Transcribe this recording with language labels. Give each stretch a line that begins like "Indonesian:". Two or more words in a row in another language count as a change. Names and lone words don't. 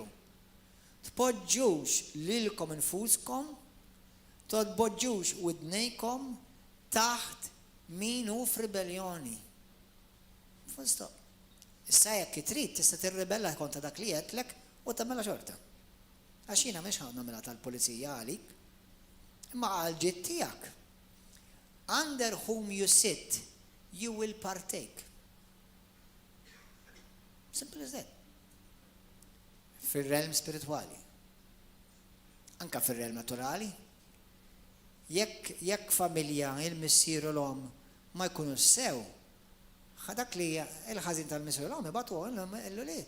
Maltese: Tpoġġux lilkom infuskom, tpoġġux widnejkom taħt min hu f'ribeljoni. Fusto. Issa jekk trid tista' tirribella kontra dak li qedlek u tagħmilha xorta. Għax jiena mhix ħadd nagħmilha tal-pulizija għalik, imma għal ġid tiegħek.
English: Under whom you sit, you will partake. Simple as that.
Maltese: Fil-realm spirituali. Anka fil-realm naturali. Jekk familja, il-missieru l-om ma jkunu sew, ħadak li il-ħażin tal-missieru l-om ibatu l-uliet.